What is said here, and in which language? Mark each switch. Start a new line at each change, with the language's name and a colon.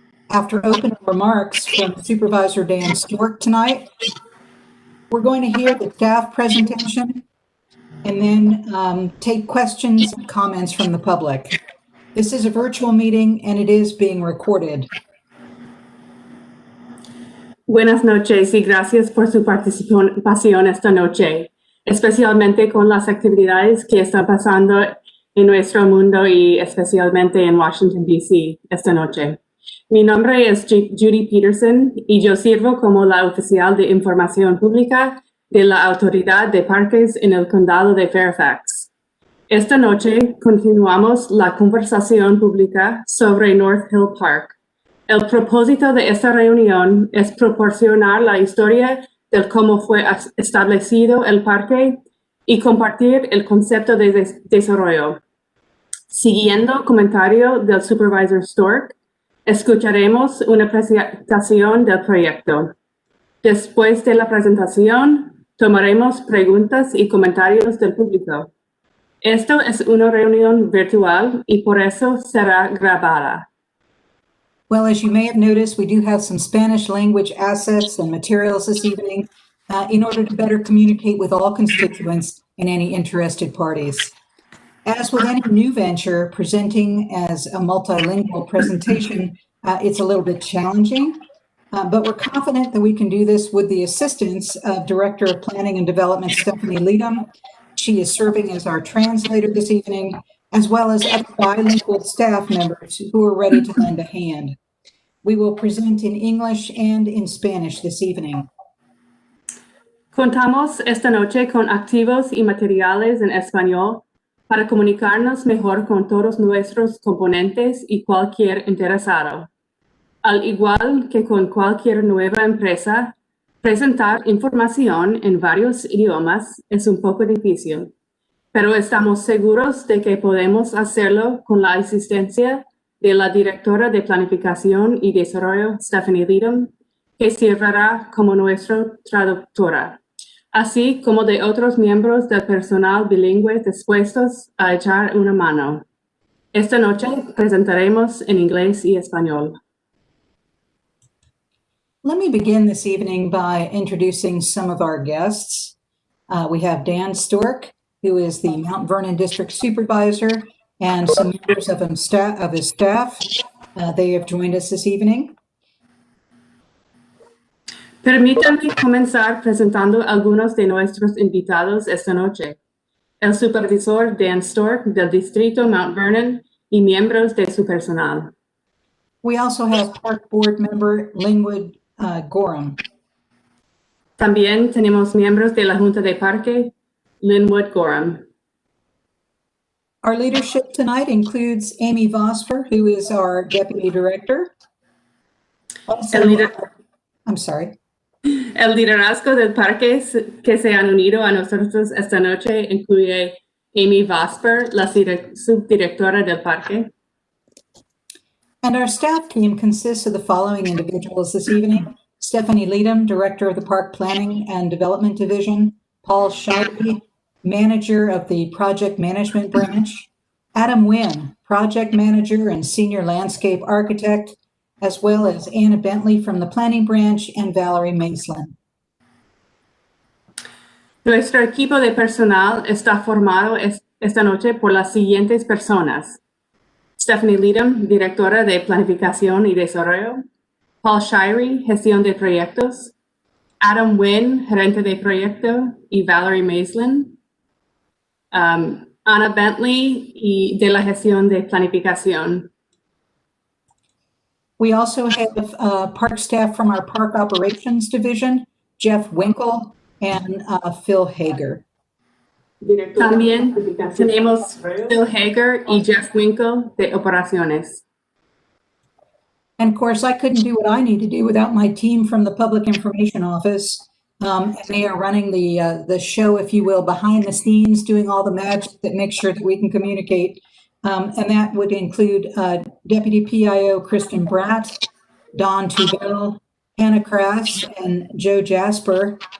English: After opening remarks from Supervisor Dan Stewart tonight, we're going to hear the staff presentation and then take questions and comments from the public. This is a virtual meeting and it is being recorded.
Spanish: Buenas noches y gracias por su participación esta noche, especialmente con las actividades que están pasando en nuestro mundo y especialmente en Washington, D.C. esta noche. Mi nombre es Judy Peterson y yo sirvo como la oficial de información pública de la Autoridad de Parques en el Condado de Fairfax. Esta noche continuamos la conversación pública sobre North Hill Park. El propósito de esta reunión es proporcionar la historia de cómo fue establecido el parque y compartir el concepto de desarrollo. Siguiendo comentario del Supervisor Stork, escucharemos una presentación del proyecto. Después de la presentación, tomaremos preguntas y comentarios del público. Esto es una reunión virtual y por eso será grabada.
English: Well, as you may have noticed, we do have some Spanish language assets and materials this evening in order to better communicate with all constituents and any interested parties. As with any new venture, presenting as a multilingual presentation, it's a little bit challenging, but we're confident that we can do this with the assistance of Director of Planning and Development, Stephanie Leadham. She is serving as our translator this evening, as well as other bilingual staff members who are ready to lend a hand. We will present in English and in Spanish this evening.
Spanish: Contamos esta noche con activos y materiales en español para comunicarnos mejor con todos nuestros componentes y cualquier interesado. Al igual que con cualquier nueva empresa, presentar información en varios idiomas es un poco difícil. Pero estamos seguros de que podemos hacerlo con la asistencia de la directora de Planificación y Desarrollo, Stephanie Leadham, que servirá como nuestra traductora, así como de otros miembros del personal bilingüe dispuestos a echar una mano. Esta noche presentaremos en inglés y español.
English: Let me begin this evening by introducing some of our guests. We have Dan Stork, who is the Mount Vernon District Supervisor, and some members of his staff. They have joined us this evening.
Spanish: Permítanme comenzar presentando algunos de nuestros invitados esta noche. El supervisor Dan Stork del Distrito Mount Vernon y miembros de su personal.
English: We also have Park Board member Linwood Gorham.
Spanish: También tenemos miembros de la Junta de Parque, Linwood Gorham.
English: Our leadership tonight includes Amy Vosper, who is our Deputy Director. Also, I'm sorry.
Spanish: El liderazgo del parque que se han unido a nosotros esta noche incluye Amy Vosper, la subdirectora del parque.
English: And our staff team consists of the following individuals this evening: Stephanie Leadham, Director of the Park Planning and Development Division; Paul Shirey, Manager of the Project Management Branch; Adam Wynn, Project Manager and Senior Landscape Architect, as well as Anna Bentley from the Planning Branch and Valerie Maslin.
Spanish: Nuestro equipo de personal está formado esta noche por las siguientes personas: Stephanie Leadham, Directora de Planificación y Desarrollo; Paul Shirey, Gestión de Proyectos; Adam Wynn, Gerente de Proyecto, y Valerie Maslin; Anna Bentley, y de la Gestión de Planificación.
English: We also have park staff from our Park Operations Division, Jeff Winkle, and Phil Hager.
Spanish: También tenemos Phil Hager y Jeff Winkle de Operaciones.
English: And of course, I couldn't do what I need to do without my team from the Public Information Office. And they are running the show, if you will, behind the scenes, doing all the magic that makes sure that we can communicate. And that would include Deputy PIO Kristen Bratt, Don Tubell, Hannah Krass, and Joe Jasper.